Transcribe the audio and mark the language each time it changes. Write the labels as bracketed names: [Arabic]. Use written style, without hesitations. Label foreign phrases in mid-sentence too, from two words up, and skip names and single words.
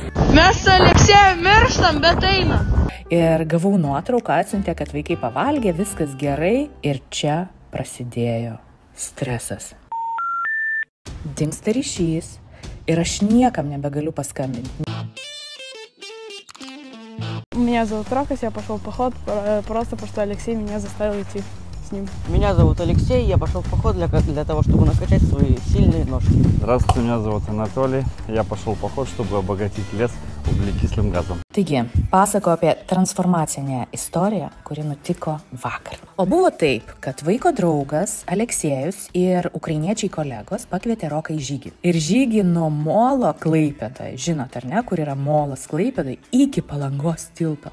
[Lithuanian] Mes su Aleksėjumi mirštam, bet eina. Ir gavau nuotrauką, atsiuntė, kad vaikai pavalgė, viskas gerai ir čia prasidėjo stresas. Dingsta ryšys ir aš niekam nebegaliу paskambinti. [Russian] Меня зовут Рокос, я пошел в поход, просто потому что Алексей меня заставил идти с ним. Меня зовут Алексей, я пошел в поход для того, чтобы накачать свои сильные ножки. Здравствуйте, меня зовут Анатолий, я пошел в поход, чтобы обогатить лес углекислым газом. [Lithuanian] Taigi, pasako apie transformacinę istoriją, kuri nutiko vakar. O buvo taip, kad vaiko draugas Aleksėjus ir ukrainiečiai kolegos pakvietė Roką į žygį. Ir žygį nuo Molo Klaipėdai, žinot ar ne, kur yra Molas Klaipėdai, iki Palangos tilto.